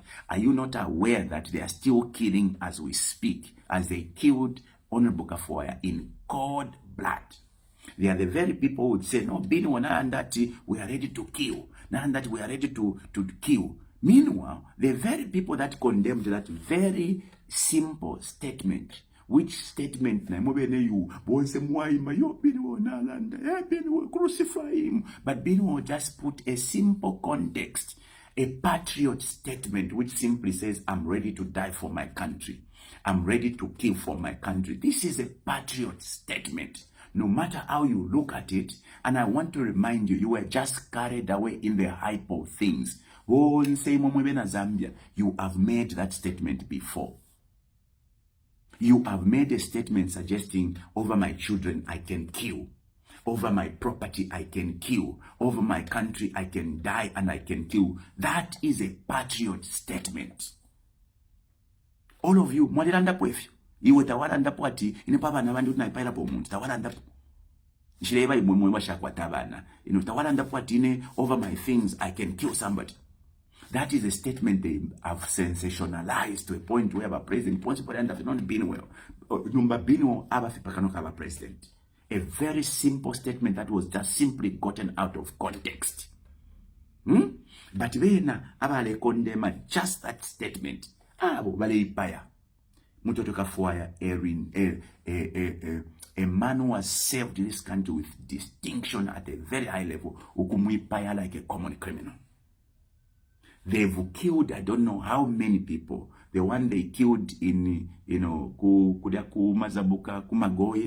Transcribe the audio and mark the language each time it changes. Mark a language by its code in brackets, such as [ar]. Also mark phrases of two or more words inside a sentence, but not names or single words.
[en] Are you not aware that they are still killing as we speak, as they killed Honorable Kafoya in cold blood? They are the very people who would say, no, Bino, that we are ready to kill. Now that we are ready to kill. Meanwhile, the very people that condemned that very simple statement, which statement [bem] na mobene you bonse mwaima yo Bino na landa Bino [en] crucify him, but Bino just put a simple context, a patriot statement which simply says, I'm ready to die for my country, I'm ready to kill for my country. This is a patriot statement, no matter how you look at it. And I want to remind you, you were just carried away in the hype of things. Oh, in Zambia, you have made that statement before. You have made a statement suggesting, over my children, I can kill. Over my property, I can kill. Over my country, I can die and I can kill. That is a patriot statement. All of you, [bem] mwalilandapo efyo. Iwe tawalandapo ati, inepa abana bandi utinaipairapo omuntu, tawalandapo. Nshireba imwe washakwata abana. Tawalandapo ati ine, [en] over my things, I can kill somebody. That is a statement they have sensationalized to a point where the president, possibly, have not been well. Number been well, president. A very simple statement that was just simply gotten out of context. But then, abale condemn just that statement. [bem] Bale ipaya. Mutoto Kafuaya, [en] a man who has served this country with distinction at a very high level, ukumwipaya like a common criminal. They've killed, I don't know how many people. The one they killed in, Kudaku, Mazabuka, Kumagoye.